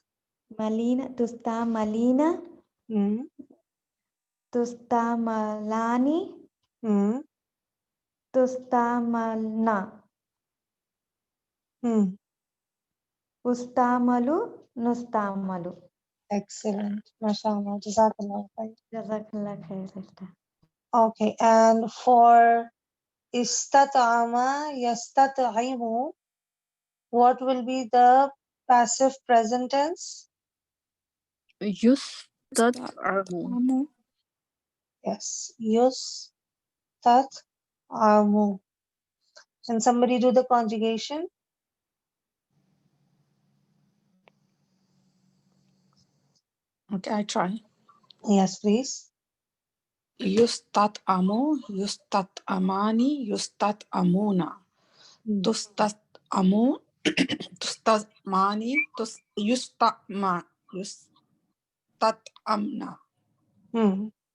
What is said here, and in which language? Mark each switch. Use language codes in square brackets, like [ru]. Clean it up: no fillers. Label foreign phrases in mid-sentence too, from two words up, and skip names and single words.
[ar] Tustamalina. Mm. Tustamalani. Mm. Tustamalna. Mm. أستعمل نستعمل. [en] Excellent. MashaAllah. [ar] جزاك الله خير. جزاك الله خير, [en] sister. Okay. And for [ar] استطعم يستطعم, [en] what will be the passive present tense? [ar] Yustat'amu. Yes. Yustat'amu. [en] Can somebody do the conjugation? Okay, I try. Yes, please. [ar] يستطعم يستطعمان يستطعمون. Mm. تستطعم تستطعمان يستطعمن. Mm.